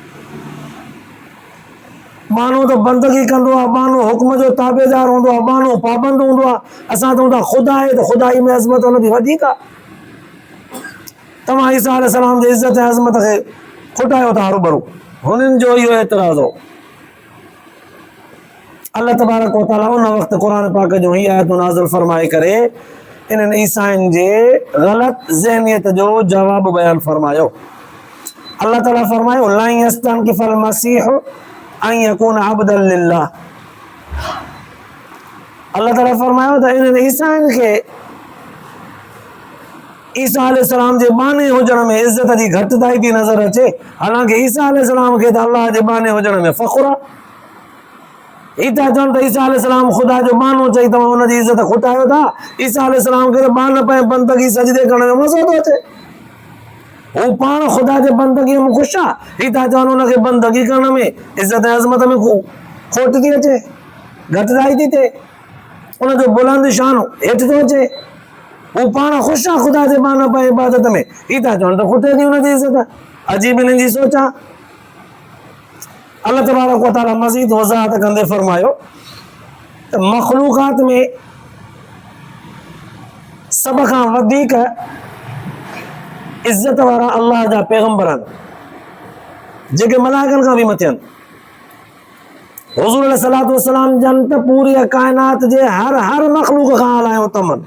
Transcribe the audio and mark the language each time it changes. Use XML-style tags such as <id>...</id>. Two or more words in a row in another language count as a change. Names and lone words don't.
<sd>बानो त बंदगी कंदो आहे, बानो हुक्म जो ताबेदार हूंदो आहे, बानो पाबंद हूंदो आहे। असां चऊं था ख़ुदा आहे त ख़ुदाई में अज़मत हुनजी वधीक आहे। तव्हां ईसा अलैहिस्सलाम जे इज़त ऐं अज़मत खे खोटायो था हरूभरू। हुननि जो इहो एतिराज़ हो। अल्लाह तबारक व तआला उन वक़्तु क़ुरान पाक जो ही आयतूं नाज़िल फरमाए करे इन्हनि ईसाइनि जे ग़लति ज़हनियत जो जवाब बयानु फरमायो। अल्लाह ताला फरमायो</sd> <ar>لا يستنكف المسيح أن يكون عبدا لله.</ar> <sd>अल्लाह ताला फरमायो त इन्हनि ईसाइन खे ईसा अलैहिस्सलाम जे बाने हुजण में इज़त जी घटिताई थी नज़र अचे, हालांकि ईसा अलैहिस्सलाम खे त अल्लाह जे बाने हुजण में फ़ख्रु आहे। ही था चवनि त ईसा अलैहिस्सलाम ख़ुदा जो बानो चई तव्हां हुनजी इज़त खुटायो था। ईसा अलैहिस्सलाम खे त बान पए बंदगी सजदे करण में मज़ो थो अचे, हू पाण ख़ुदा जे बंदगीअ में ख़ुशि आहे। ही था चवनि हुनखे बंदगी करण में इज़त ऐं अज़मत में खोट थी अचे, घटिताई थी थिए, हुनजो बुलंद शान हेठि थो अचे। हू पाण ख़ुशि आहे ख़ुदा जे बान पए इबादत में, ही था चवनि त खुटे थी हुनजी इज़त। अजीब हिननि जी सोच आहे। अल्लाह तबारक व तआला मज़ीद वज़ाहत कंदे फरमायो त मख़लूक़ात में सभ खां वधीक इज़त वारा अल्लाह जा पैगंबर आहिनि, जेके मलाइकनि खां बि मथे आहिनि। हुज़ूर</sd> <ar>عليه الصلاة والسلام</ar> <sd>जन त पूरी काइनात जे हर मख़लूक़ खां आला तमन।</sd>